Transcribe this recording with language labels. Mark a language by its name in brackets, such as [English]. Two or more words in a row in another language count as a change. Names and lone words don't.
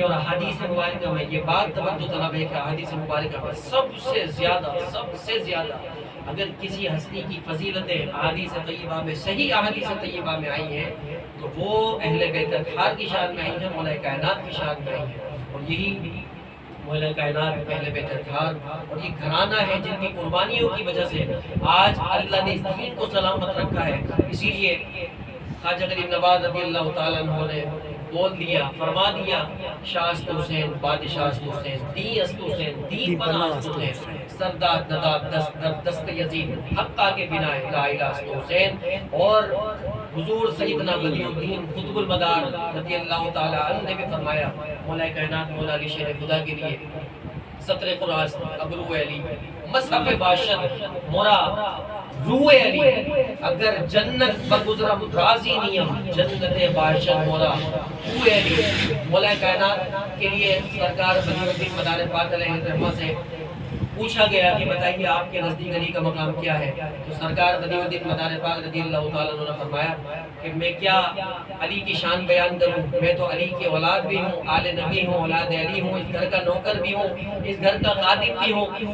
[Urdu] اور احادیث مبارکہ میں یہ بات توجہ طلب ہے کہ احادیث مبارکہ میں سب سے زیادہ اگر کسی ہستی کی فضیلتیں احادیث طیبہ میں، صحیح احادیث طیبہ میں آئی ہیں تو وہ اہل بیت اطہار کی شان میں آئی ہیں، مولا کائنات کی شان میں آئی ہیں۔ اور یہی مولا کائنات اہل بیت اطہار اور یہ گھرانہ ہے جن کی قربانیوں کی وجہ سے آج اللہ نے اس دین کو سلامت رکھا ہے۔ اسی لیے خواجہ غریب نواز رضی اللہ تعالیٰ عنہ نے بول دیا، فرما دیا، [Persian] شاہ است حسین بادشاہ است حسین، دی است حسین دی پناہ است حسین، سرداد نداد دست در دست یزید حقہ کے بنا لا الہ است حسین۔ [Urdu] اور حضور سیدنا بدیع الدین قطب المدار رضی اللہ تعالیٰ عنہ نے بھی فرمایا، مولا کائنات مولا علی شیر خدا کے لیے [Persian] سطر قرآن ابرو علی مصحف باشد مورا روح علی، اگر جنت بگزرم راضی نیم جنت باشد مورا روح علی۔ [Urdu] مولا کائنات کے لیے سرکار بدیع الدین مدار پاک علیہ الرحمہ سے پوچھا گیا کہ بتائیے آپ کے نزدیک علی کا مقام کیا ہے، تو سرکار بدیع الدین مدار پاک رضی اللہ تعالیٰ عنہ نے فرمایا کہ میں کیا علی کی شان بیان کروں، میں تو علی کی اولاد بھی ہوں، آل نبی ہوں، اولاد علی ہوں، اس گھر کا نوکر بھی ہوں، اس گھر کا خادم بھی ہوں۔